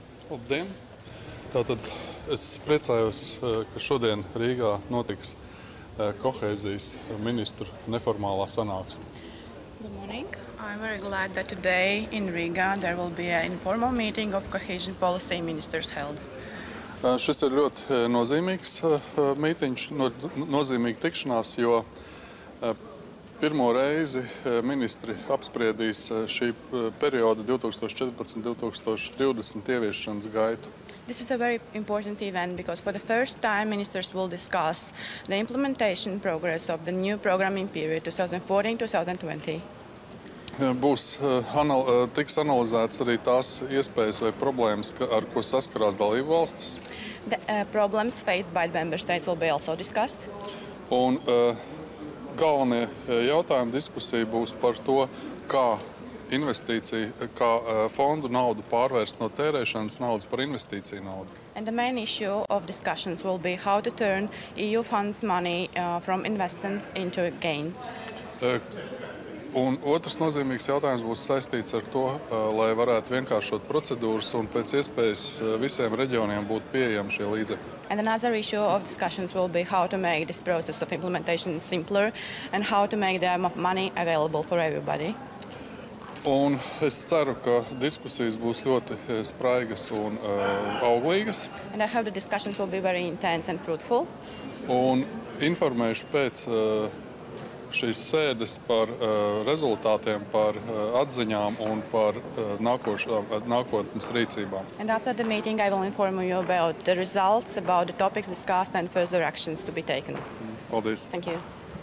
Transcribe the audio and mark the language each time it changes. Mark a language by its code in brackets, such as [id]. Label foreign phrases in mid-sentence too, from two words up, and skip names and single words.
[lv] Labdien! Tātad es priecājos, ka šodien Rīgā notiks kohēzijas ministru neformālā sanāksme. [en] Good morning. I'm very glad that today in Riga there will be an informal meeting of cohesion policy ministers held. [lv] Šis ir ļoti nozīmīgs mītiņš, nozīmīga tikšanās, jo pirmo reizi ministri apspriedīs šī perioda 2014–2020 ieviešanas gaitu. [en] This is a very important event because for the first time ministers will discuss the implementation progress of the new programming period 2014–2020. [lv] Tiks analizēts arī tās iespējas vai problēmas, ar ko saskarās dalību valstis. [en] The problems faced by the member states will be also discussed. [lv] Un galvenie jautājumi diskusija būs par to, kā fondu naudu pārvērst no tērēšanas naudas par investīciju naudu. [en] And the main issue of discussions will be how to turn EU funds money from investments into gains. [lv] Un otrs nozīmīgs jautājums būs saistīts ar to, lai varētu vienkāršot procedūras un pēc iespējas visiem reģioniem būtu pieejami šie līdzekļi. [en] And another issue of discussions will be how to make this process of implementation simpler and how to make the money available for everybody. [lv] Un es ceru, ka diskusijas būs ļoti spraigas un auglīgas. [en] And I hope the discussions will be very intense and fruitful. [lv] Un informēšu pēc šīs sēdes par rezultātiem, par atziņām un par nākotnes rīcībām. [en] And after the meeting, I will inform you about the results, about the topics discussed and further actions to be taken. [lv] Paldies! [en] Thank you.